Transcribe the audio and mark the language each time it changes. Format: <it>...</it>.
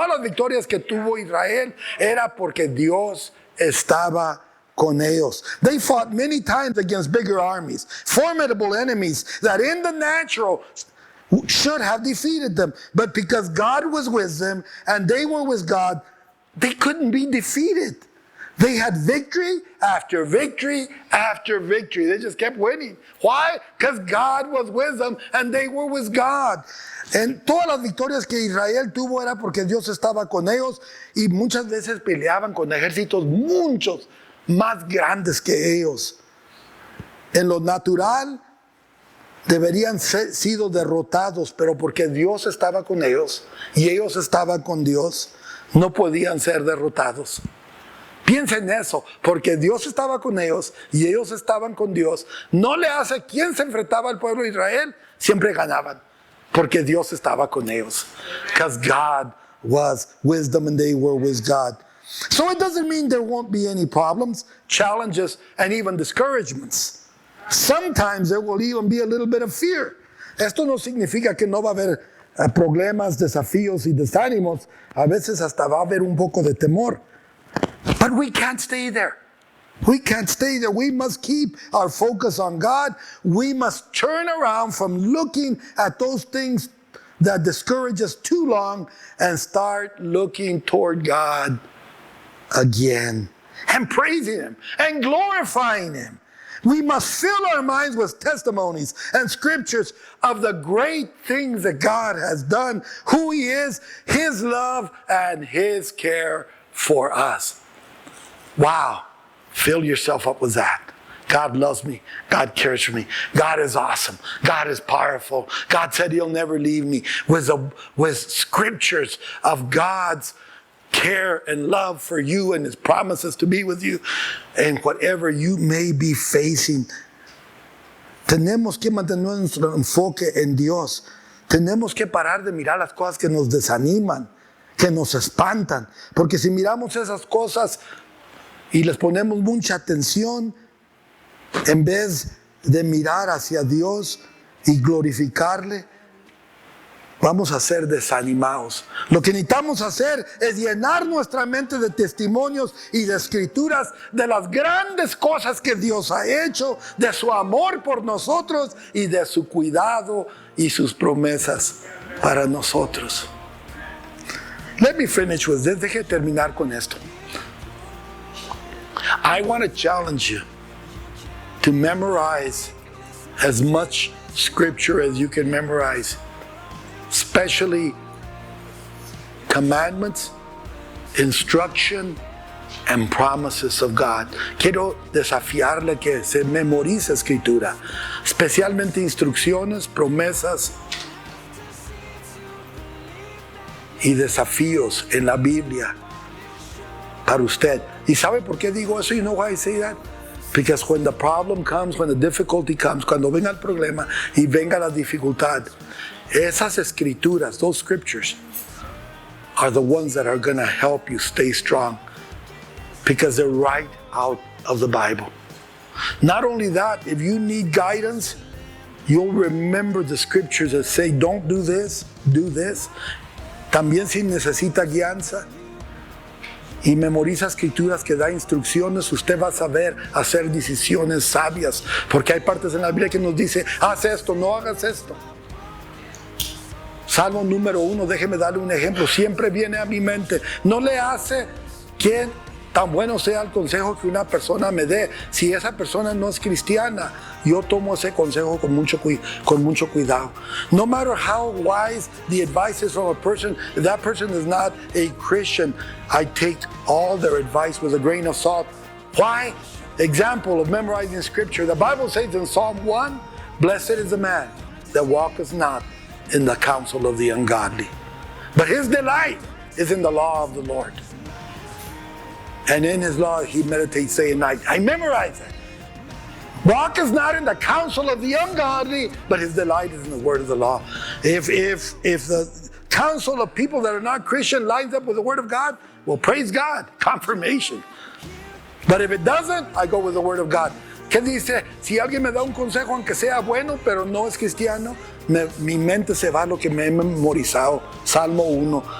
<es>Todas las victorias que tuvo Israel era porque Dios estaba con ellos.</es> <en>They fought many times against bigger armies, formidable enemies that in the natural should have defeated them. But because God was with them and they were with God, they couldn't be defeated. They had victory after victory after victory. They just kept winning. Why? Because God was with them and they were with God.</en> <es>En todas las victorias que Israel tuvo era porque Dios estaba con ellos y muchas veces peleaban con ejércitos muchos más grandes que ellos. En lo natural deberían ser sido derrotados, pero porque Dios estaba con ellos y ellos estaban con Dios, no podían ser derrotados. Piensa en eso, porque Dios estaba con ellos y ellos estaban con Dios. No le hace quien se enfrentaba al pueblo de Israel, siempre ganaban, porque Dios estaba con ellos.</es> <en>Because God was with them and they were with God. So it doesn't mean there won't be any problems, challenges, and even discouragements. Sometimes there will even be a little bit of fear.</en> <es>Esto no significa que no va a haber problemas, desafíos y desánimos. A veces hasta va a haber un poco de temor.</es> <en>But we can't stay there. We can't stay there. We must keep our focus on God. We must turn around from looking at those things that discourage us too long and start looking toward God again and praising Him and glorifying Him. We must fill our minds with testimonies and scriptures of the great things that God has done, who He is, His love, and His care for us. Wow. Fill yourself up with that. God loves me. God cares for me. God is awesome. God is powerful. God said He'll never leave me. With scriptures of God's care and love for you and His promises to be with you and whatever you may be facing.</en> <es>Tenemos que mantener nuestro enfoque en Dios. Tenemos que parar de mirar las cosas que nos desaniman, que nos espantan. Porque si miramos esas cosas y les ponemos mucha atención, en vez de mirar hacia Dios y glorificarle, vamos a ser desanimados. Lo que necesitamos hacer es llenar nuestra mente de testimonios y de escrituras de las grandes cosas que Dios ha hecho, de su amor por nosotros y de su cuidado y sus promesas para nosotros.</es> <en>Let me finish with this.</en> <es>Deje terminar con esto.</es> <en>I want to challenge you to memorize as much scripture as you can memorize, especially commandments, instruction, and promises of God.</en> <es>Quiero desafiarle que se memorice escritura, especialmente instrucciones, promesas y desafíos en la Biblia para usted. ¿Y sabe por qué digo eso?</es> <en>You know why I say that? Because when the problem comes, when the difficulty comes,</en> <es>cuando venga el problema y venga la dificultad, esas escrituras,</es> <en>those scriptures, are the ones that are going to help you stay strong because they're right out of the Bible. Not only that, if you need guidance, you'll remember the scriptures that say, don't do this, do this.</en> <es>También si necesita guianza y memoriza escrituras que da instrucciones, usted va a saber hacer decisiones sabias, porque hay partes en la Biblia que nos dice, haz esto, no hagas esto. Salmo número 1, déjeme darle un ejemplo, siempre viene a mi mente, no le hace que tan bueno sea el consejo que una persona me dé. Si esa persona no es cristiana, yo tomo ese consejo con mucho cuidado.</es> <en>No matter how wise the advice is from a person, if that person is not a Christian, I take all their advice with a grain of salt Why? Example of memorizing scripture. The Bible says in Psalm 1, blessed is the man that walketh not in the counsel of the ungodly, but his delight is in the law of the Lord. And in his law he meditates day and night. I memorize it. Walketh not in the counsel of the ungodly, but his delight is in the word of the law. If the counsel of people that are not Christian lines up with the word of God, well, praise God, confirmation. But if it doesn't, I go with the word of God.</en> <es>¿Qué dice? Si alguien me da un consejo, aunque sea bueno, pero no es cristiano, mi mente se va a lo que me he memorizado. Salmo 1.</es>